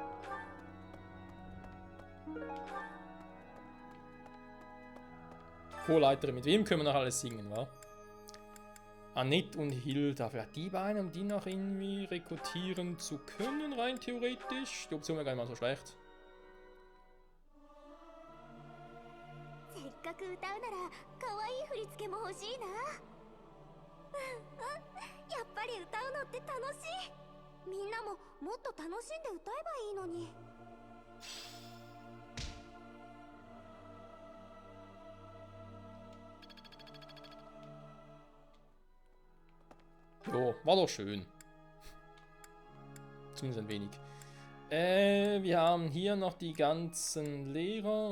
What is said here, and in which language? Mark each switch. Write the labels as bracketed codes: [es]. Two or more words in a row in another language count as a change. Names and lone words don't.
[de] Chorleiterin, mit wem können wir noch alles singen, wa? Annette und Hilda, vielleicht die beiden, um die noch irgendwie rekrutieren zu können, rein theoretisch. Die Option wäre gar nicht mal so schlecht. [ja] せっかく歌うなら可愛い振り付けも欲しいな。やっぱり歌うのって楽しい。みんなももっと楽しんで歌えばいいのに。 [de] Jo, war doch schön. Zumindest ein wenig. Wir haben hier noch die ganzen Lehrer.